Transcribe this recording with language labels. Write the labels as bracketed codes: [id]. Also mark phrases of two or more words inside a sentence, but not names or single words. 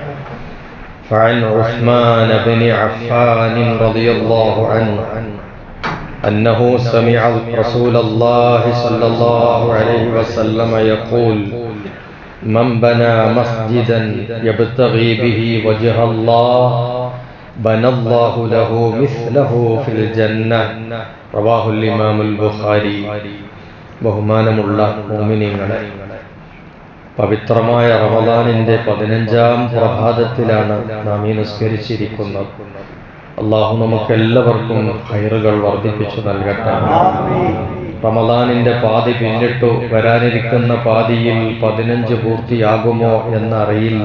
[ar] فعن عثمان بن عفان رضي الله عنه أنه سمع رسول الله صلى الله عليه وسلم يقول: من بنى مسجدا يبتغي به وجه الله بنى الله له مثله في الجنة. رواه الإمام البخاري. [ml] ബഹുമാനമുള്ള മുഅ്മിനീങ്ങളെ, പവിത്രമായ റമദാനിന്റെ 15-ാം പ്രഭാതത്തിലാണ് നാം ഈ നിസ്കരിച്ചിരിക്കുന്നത്. അല്ലാഹു നമുക്കെല്ലാവർക്കും ഖൈറുകൾ വർദ്ധിപ്പിച്ചു നൽകട്ടെ. റമദാനിന്റെ പാതി പിന്നിട്ടു, വരാനിരിക്കുന്ന പാതിയിൽ 15 പൂർത്തിയാകുമോ എന്നറിയില്ല.